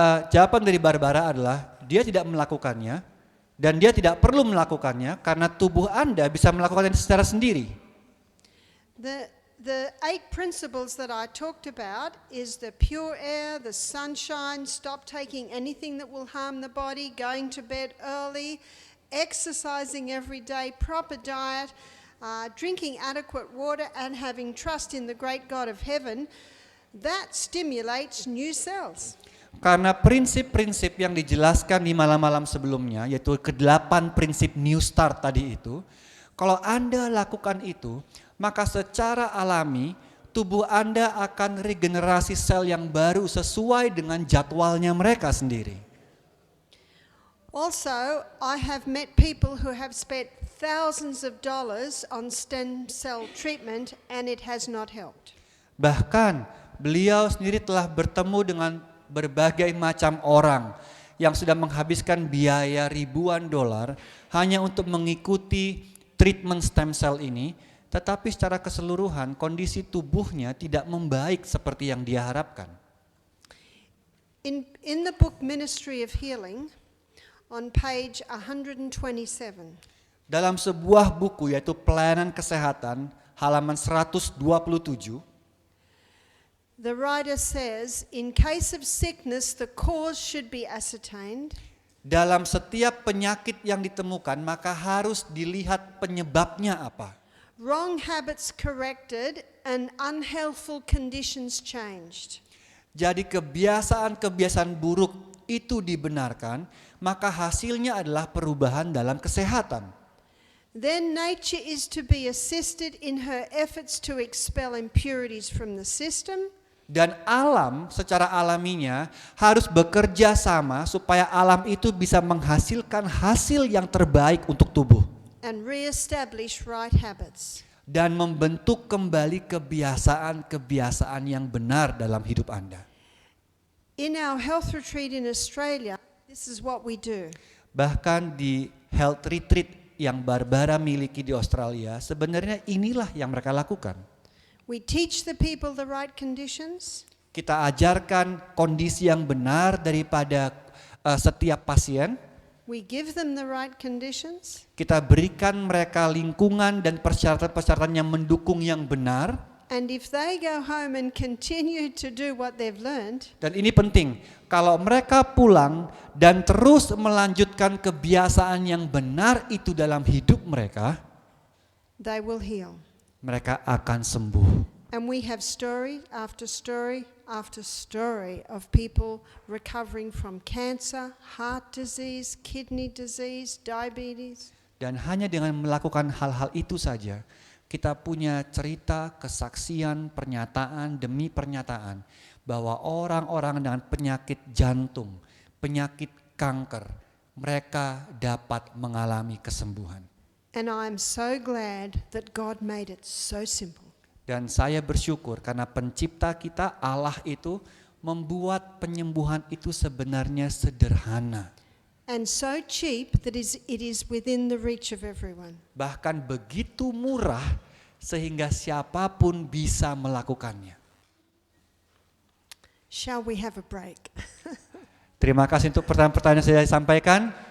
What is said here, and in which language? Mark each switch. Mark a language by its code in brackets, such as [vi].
[id] Jawaban dari Barbara adalah dia tidak melakukannya dan dia tidak perlu melakukannya karena tubuh Anda bisa melakukannya secara sendiri. [en] The 8 principles that I talked about is the pure air, the sunshine, stop taking anything that will harm the body, going to bed early, exercising every day, proper diet, drinking adequate water and having trust in the great God of heaven, that stimulates new cells. [id] Karena prinsip-prinsip yang dijelaskan di malam-malam sebelumnya, yaitu ke-8 prinsip New Start tadi itu, kalau Anda lakukan itu, maka secara alami tubuh Anda akan regenerasi sel yang baru sesuai dengan jadwalnya mereka sendiri. [en] Also, I have met people who have spent thousands of dollars on stem cell treatment and it has not helped. [id] Bahkan beliau sendiri telah bertemu dengan berbagai macam orang yang sudah menghabiskan biaya ribuan dolar hanya untuk mengikuti treatment stem cell ini, tetapi secara keseluruhan kondisi tubuhnya tidak membaik seperti yang dia harapkan. [en] In the book Ministry of Healing, on page 127, [id] Dalam sebuah buku yaitu Pelayanan Kesehatan halaman 127, [en] the writer says, in case of sickness, the cause should be ascertained. [id] dalam setiap penyakit yang ditemukan maka harus dilihat penyebabnya apa. [en] Wrong habits corrected and unhealthful conditions changed. [id] Jadi kebiasaan-kebiasaan buruk itu dibenarkan, maka hasilnya adalah perubahan dalam kesehatan. [en] Then nature is to be assisted in her efforts to expel impurities from the system. [id] Dan alam secara alaminya harus bekerja sama supaya alam itu bisa menghasilkan hasil yang terbaik untuk tubuh. [en] And re-establish right habits. [id] Dan membentuk kembali kebiasaan-kebiasaan yang benar dalam hidup Anda. [en] In our health retreat in Australia, this is what we do. [id] Bahkan di health retreat yang Barbara miliki di Australia, sebenarnya inilah yang mereka lakukan. [en] We teach the people the right conditions. [id] Kita ajarkan kondisi yang benar daripada setiap pasien. [en] We give them the right conditions. [id] Kita berikan mereka lingkungan dan persyaratan-persyaratan yang mendukung yang benar. [en] And if they go home and continue to do what they've learned, [id] Dan ini penting, kalau mereka pulang dan terus melanjutkan kebiasaan yang benar itu dalam hidup mereka, [en] they will heal. [id] mereka akan sembuh. [en] And we have story after story after story of people recovering from cancer, heart disease, kidney disease, diabetes. [id] Dan hanya dengan melakukan hal-hal itu saja, kita punya cerita, kesaksian, pernyataan demi pernyataan bahwa orang-orang dengan penyakit jantung, penyakit kanker, mereka dapat mengalami kesembuhan. [en] And I'm so glad that God made it so simple. [id] Dan saya bersyukur karena pencipta kita, Allah itu membuat penyembuhan itu sebenarnya sederhana. [en] And so cheap that it is within the reach of everyone. [id] Bahkan begitu murah sehingga siapapun bisa melakukannya. [en] Shall we have a break? [id] Terima kasih untuk pertanyaan-pertanyaan yang saya sampaikan.